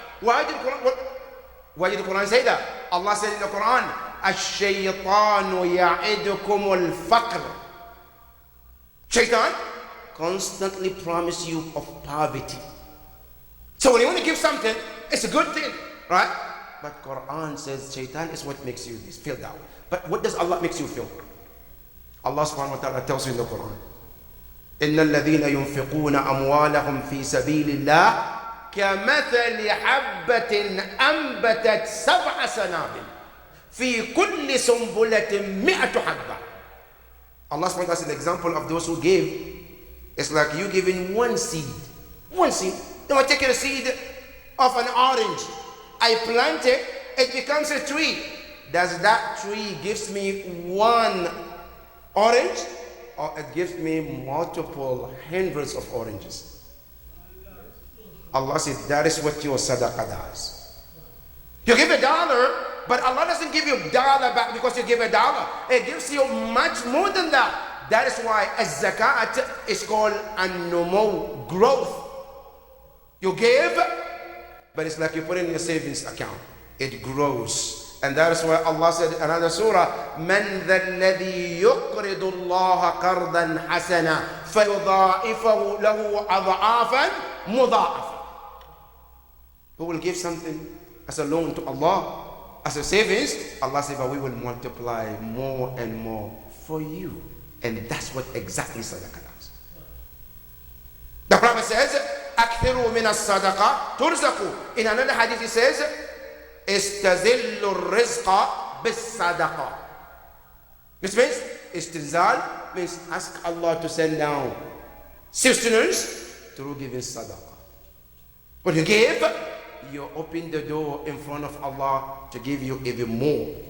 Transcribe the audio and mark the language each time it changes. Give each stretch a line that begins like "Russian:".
English: Why did the Quran say that? Allah said in the Quran,
Arabic: الشيطان يعدكم الفقر.
English: Shaitan constantly promises you of poverty. So when you want to give something, it's a good thing, right? But Quran says shaitan is what makes you feel that way. But what does Allah makes you feel? Allah subhanahu wa ta'ala tells you in the Quran,
Arabic: إِنَّ الَّذِينَ يُنْفِقُونَ أَمْوَالَهُمْ فِي سَبِيلِ اللَّهِ كَمَثَلِ حَبَّةٍ أَنْبَتَتْ سَبْعَ سَنَابِلَ فِي كُلِّ سُنْبُلَةٍ مِئَةُ حَبَّةٍ.
English: Allah subhanahu wa ta'ala says the example of those who give is like you giving one seed. One seed. Now I take a seed of an orange. I plant it it becomes a tree. Does that tree gives me one orange, or it gives me multiple hundreds of oranges? Allah said that is what your sadaqah does. You give $1, but Allah doesn't give you $1 back because you give $1. It gives you much more than that. That is why az-zakat is called an-numu, growth. You give, but it's like you put in your savings account. It grows. And that is why Allah said in another surah,
Arabic: مَنْ ذَا الَّذِي يُقْرِضُ اللَّهَ قَرْضًا حَسَنًا فَيُضَاعِفَهُ لَهُ أَضْعَافًا مُضَاعَفًا.
English: Who will give something as a loan to Allah, as a savings? Allah said, but we will multiply more and more for you. And that's what exactly sadaqah does. The Prophet says,
Arabic: أَكْثِرُوا مِنَ الصَّدَقَةِ تُرْزَقُوا.
English: In another hadith he says,
Arabic: استزل الرزق بالصدقة.
English: Which means istizal means ask Allah to send down sustenance through giving sadaqah. When you give, you open the door in front of Allah to give you even more.